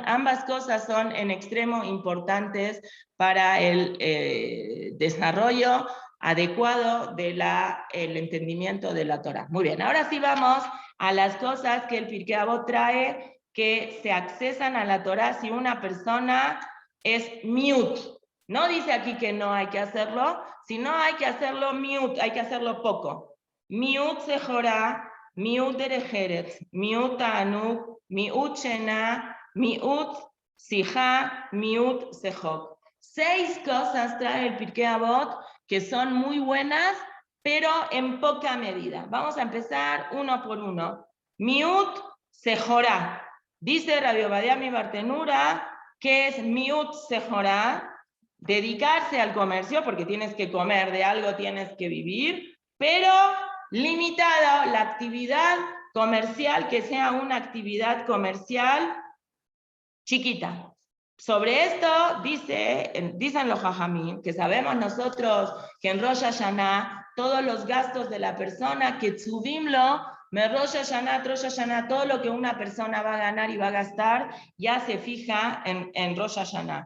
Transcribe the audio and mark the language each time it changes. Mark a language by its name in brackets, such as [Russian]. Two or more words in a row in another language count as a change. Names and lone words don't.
[Spanish] Ambas cosas son en extremo importantes para el desarrollo adecuado del entendimiento de la Torah. Muy bien, ahora sí vamos a las cosas que el Pirkei Avot trae que se accesan a la Torah si una persona es miut. No dice aquí que no hay que hacerlo, sino hay que hacerlo miut, hay que hacerlo poco. [Hebrew] מיעוט סחורה, מיעוט דרך ארץ, מיעוט תענוג, מיעוט שינה, מיעוט שיחה, מיעוט שחוק. [Spanish] 6 cosas trae el Pirkei Avot que son muy buenas, pero en poca medida. Vamos a empezar uno por uno. [Hebrew] מיעוט סחורה. [Spanish] Dice Rabbi Ovadia mi Bartenura que es miut sejorá, dedicarse al comercio, porque tienes que comer, de algo tienes que vivir, pero limitada la actividad comercial, que sea una actividad comercial chiquita. Sobre esto dicen los Jajamim, que sabemos nosotros que en Rosh Hashanah todos los gastos de la persona, que tzuvimlo, Rosh Hashanah, todo lo que una persona va a ganar y va a gastar, ya se fija en Rosh Hashanah.